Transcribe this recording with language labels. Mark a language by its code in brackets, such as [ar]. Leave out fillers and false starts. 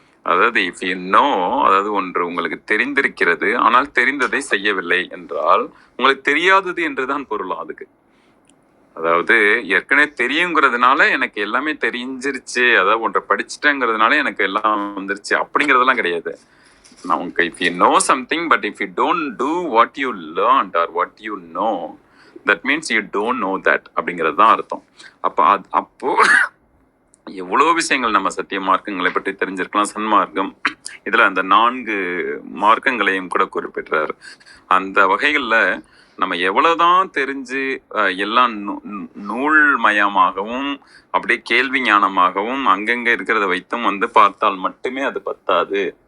[ta] அதாவது [en] if you know, [ta] அதாவது ஒன்று உங்களுக்கு தெரிந்திருக்கிறது ஆனால் தெரிந்ததை செய்யவில்லை என்றால் உங்களுக்கு தெரியாதது என்றுதான் பொருளும் அதுக்கு. அதாவது ஏற்கனவே தெரியுங்கிறதுனால எனக்கு எல்லாமே தெரிஞ்சிருச்சு, அதாவது ஒன்றை படிச்சுட்டேங்கிறதுனால எனக்கு எல்லாம் வந்துருச்சு அப்படிங்கிறதெல்லாம் கிடையாது. [en] நமக்கு if you know something but if you don't do what you learned or what you know, that means you don't know that [ta] அப்படிங்கிறது தான் அர்த்தம். அப்போ எவ்வளோ விஷயங்கள் நம்ம சத்திய மார்க்கங்களை பற்றி தெரிஞ்சிருக்கலாம். சன்மார்க்கம் இதுல அந்த 4 மார்க்கங்களையும் கூட குறிப்பிடுறாரு. அந்த வகைகள்ல நம்ம எவ்வளவுதான் தெரிஞ்சு எல்லாம் நூல்மயமாகவும் அப்படியே கேள்வி ஞானமாகவும் அங்கங்க இருக்கிறத வைத்தும் பார்த்தால் மட்டுமே அது பத்தாது.